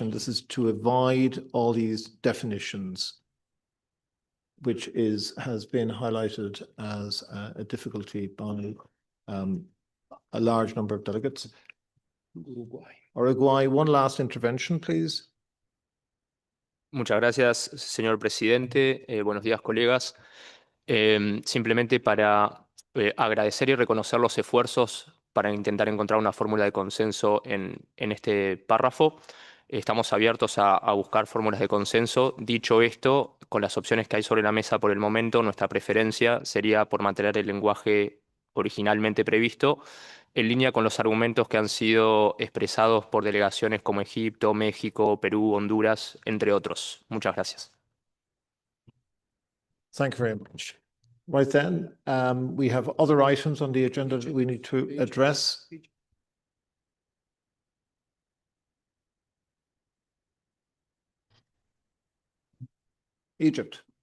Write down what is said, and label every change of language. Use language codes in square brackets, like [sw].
[en] And this is to avoid all these definitions, which has been highlighted as a difficulty by a large number of delegates. Uruguay, one last intervention, please. [es] Muchas gracias, señor presidente. Buenos días, colegas. Simplemente para agradecer y reconocer los esfuerzos para intentar encontrar una fórmula de consenso en este párrafo. Estamos abiertos a buscar fórmulas de consenso. Dicho esto, con las opciones que hay sobre la mesa por el momento, nuestra preferencia sería por mantener el lenguaje originalmente previsto, en línea con los argumentos que han sido expresados por delegaciones como Egipto, México, Perú, Honduras, entre otros. Muchas gracias. [en] Thank you very much. Right then, we have other items on the agenda that we need to address. Egypt.